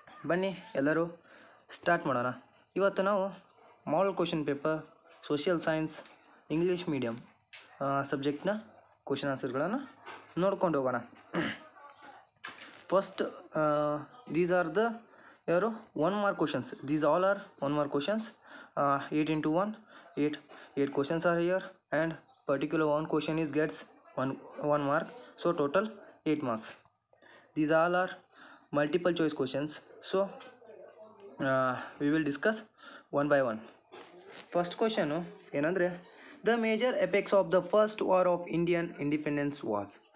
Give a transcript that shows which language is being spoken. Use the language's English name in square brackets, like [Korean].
[Kannada] ಬನ್ನಿ ಎಲ್ಲರೂ ಸ್ಟಾರ್ಟ್ ಮಾಡೋಣ. ಇವತ್ತು ನಾವು model question paper social science English medium ಸಬ್ಜೆಕ್ಟ್ನ question ಆನ್ಸರ್ಗಳನ್ನು ನೋಡ್ಕೊಂಡು ಹೋಗೋಣ. [English] first these are the [Kannada] ಯಾರು [English] 1 mark questions. These all are 1 mark questions. 8 into 1 8 questions are here, and particular one question is gets 1 mark, so total 8 marks. These all are multiple choice questions, so we will discuss one by one. First question [Kannada] ಏನಂದರೆ, [English] The major apex of the first war of Indian independence was.